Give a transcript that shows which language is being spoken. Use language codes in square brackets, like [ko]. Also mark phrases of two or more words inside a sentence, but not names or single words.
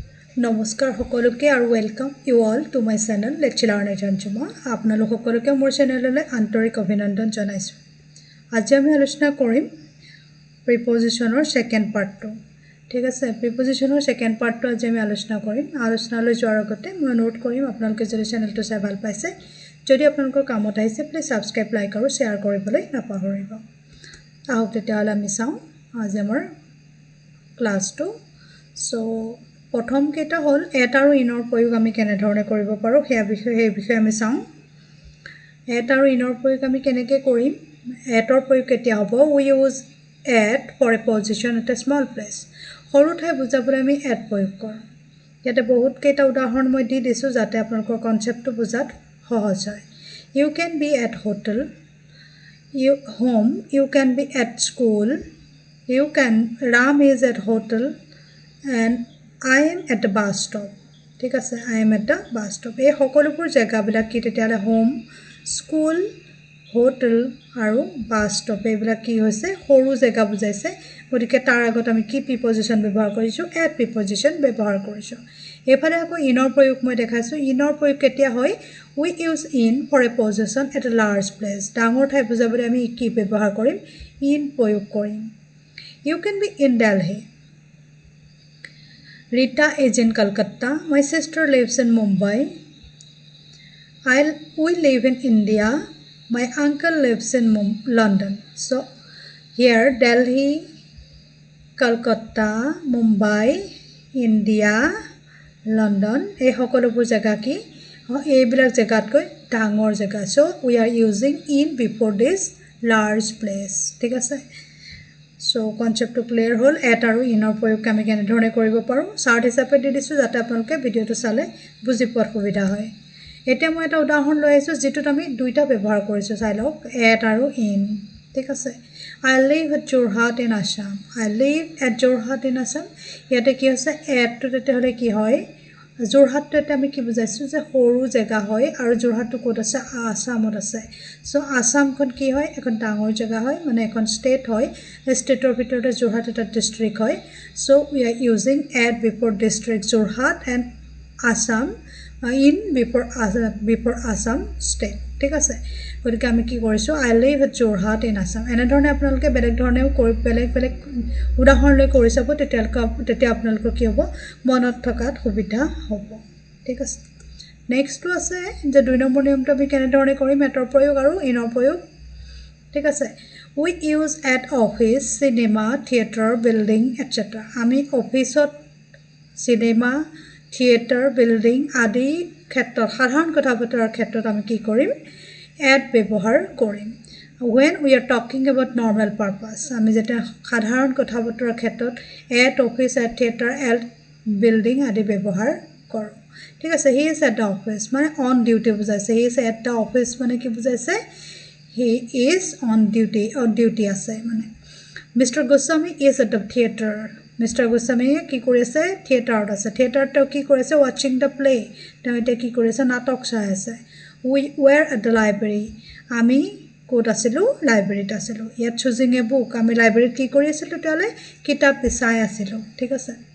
[as] নমস্কাৰ সকলোকে আৰু [en] welcome you all to my channel [as] লেকচাৰাৰ নেজনজুমা আপোনালোক সকলোকে মোৰ চেনেললৈ আন্তৰিক অভিনন্দন জনাইছো আজি আমি আলোচনা কৰিম [en] preposition second part [as] ঠিক আছে [en] preposition second part [as] আজি আমি আলোচনা কৰিম আলোচনালৈ যোৱাৰ আগতে মই নোট কৰিম আপোনালোকে যদি চেনেলটো চাই ভাল পাইছে যদি আপোনালোকৰ কামত আহিছে প্লিজ [en] subscribe like [as] আৰু শেয়াৰ কৰিবলৈ নাপাহৰিব আহক তেতিয়াহ'লে আমি চাওঁ আজি আমাৰ ক্লাছটো সো প্ৰথম কেটা হল এট আৰু ইনৰ প্ৰয়োগ আমি কেনে ধৰণে কৰিব পাৰো সেই বিষয়ে আমি চাওঁ এট আৰু ইনৰ প্ৰয়োগ আমি কেনেকৈ কৰিম এটৰ প্ৰয়োগ কেতিয়া হ'ব [en] we use at for a position at a small place [as] সৰু ঠাই বুজাবলৈ আমি এট প্ৰয়োগ কৰোঁ ইয়াতে বহুত কেটা উদাহৰণ মই দি দিছো যাতে আপোনালোকৰ কনসেপ্টটো বুজাত সহজ হয় [en] you can be at hotel home you can be at school you can Ram is at hotel and I am at the bus stop [as] ঠিক আছে [en] I am at the bus stop [as] এই সকলোবোৰ জায়গাবিলাক কি তেতিয়ালে [en] home school hotel [as] আৰু [en] bus stop [as] এইবিলাক কি হৈছে সৰু জায়গা বুজাইছে গতিকে তাৰ আগত আমি কি প্ৰিপজিশন ব্যৱহাৰ কৰিছো এট প্ৰিপজিশন ব্যৱহাৰ কৰিছো এফালে আকৌ ইনৰ প্ৰয়োগ মই দেখাইছো ইনৰ প্ৰয়োগ কেতিয়া হয় [en] we use in for a position at a large place [as] ডাঙৰ ঠাই বুজাবলৈ আমি কি ব্যৱহাৰ কৰিম in প্ৰয়োগ কৰিম [en] you can be in Delhi Rita is in Calcutta. My sister lives in Mumbai. We live in India. My uncle lives in London. So here Delhi, Calcutta, Mumbai, India, London. [as] এই সকলোবোৰ জায়গা কি এইবিলাক জায়গাত কৈ ডাঙৰ জায়গা [en] so we are using in before this large place [as] ঠিক আছে [en] So concept to clear hole [as] at আৰু ইনৰ প্ৰয়োগ আমি কেনে ধৰণে কৰিব পাৰো চাৰ্ট হিচাপে দি দিছো যাতে আপোনালোকে ভিডিওটো চালে বুজি পোৱাৰ সুবিধা হয় এতিয়া মই এটা উদাহৰণ লৈ আহিছো যেটোত আমি দুইটা ব্যৱহাৰ কৰিছো চাই লওক at আৰু in ঠিক আছে [en] I live at Jorhat in Assam I live at Jorhat in Assam [as] ইয়াতে কি হৈছে at টো তেতে হলে কি হয় Jorhat তে আমি কি বুজাইছো যে সৰু জায়গা হয় আৰু Jorhat টো ক'ত আছে আসামত আছে সো আসামখন কি হয় এখন ডাঙৰ জায়গা হয় মানে এখন ষ্টেট হয় ষ্টেটৰ ভিতৰতে Jorhat এটা ডিস্ট্ৰিক্ট হয় [en] সো we are using at before district Jorhat and Assam in before Assam state [as] ঠিক আছে গতিকে আমি কি কৰিছো [en] I live at Jorhat in Assam [as] এনে ধৰণে আপোনালোকে বেলেগ ধৰণেও বেলেগ উদাহৰণ লৈ কৰি চাব তেতিয়া আপোনালোকৰ কি হ'ব মনত থকাত সুবিধা হ'ব ঠিক আছে নেক্সট আছে যে দুই নম্বৰ নিয়মটো আমি কেনে ধৰণে কৰিম এটৰ প্ৰয়োগ আৰু ইনৰ প্ৰয়োগ ঠিক আছে [en] we use at office cinema theater building etc [as] আমি অফিসত [en] cinema theater building [as] আদি ক্ষেত্ৰত সাধাৰণ কথা বতৰাৰ ক্ষেত্ৰত আমি কি কৰিম at ব্যৱহাৰ কৰিম [en] when we are talking about normal purpose [as] আমি যেটা সাধাৰণ কথা বতৰাৰ ক্ষেত্ৰত [en] at office at theater at building [as] আদি ব্যৱহাৰ কৰোঁ ঠিক আছে [en] he is at the office [as] মানে [en] on duty [as] বুজাইছে [en] he is at the office [as] মানে কি বুজাইছে [en] he is on duty [as] আছে মানে Mr. [en] Goswami is at the theater Mr. [as] Goswami কি কৰিছে থিয়েটাৰত আছে থিয়েটাৰত কি কৰিছে [en] watching the play [as] তেতে কি কৰিছে নাটক চাই আছে [en] we were at the library [as] আমি কোত আছিলো লাইব্ৰেৰীত আছিলো ইয়াত [en] choosing a book [as] আমি লাইব্ৰেৰীত কি কৰি আছিলো তেলে কিতাপ বিচাই আছিলো ঠিক আছে